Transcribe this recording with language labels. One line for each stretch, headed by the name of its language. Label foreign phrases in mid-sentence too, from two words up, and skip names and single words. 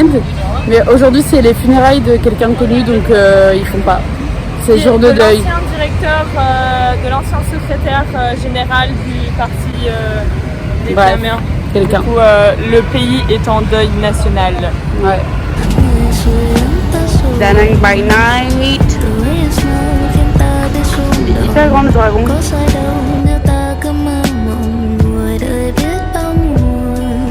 French: Mais aujourd'hui c'est les funérailles de quelqu'un de connu, donc ils font pas. C'est le jour de deuil. L'ancien directeur, de l'ancien secrétaire général du parti vietnamien. Quelqu'un. Du coup, le pays est en deuil national. Ouais.
English: Da Nang by night.
French: Il est hyper grand le dragon.
Vietnamese: Có sai đâu nếu ta cứ mơ mộng ngồi đợi biết bao mùa.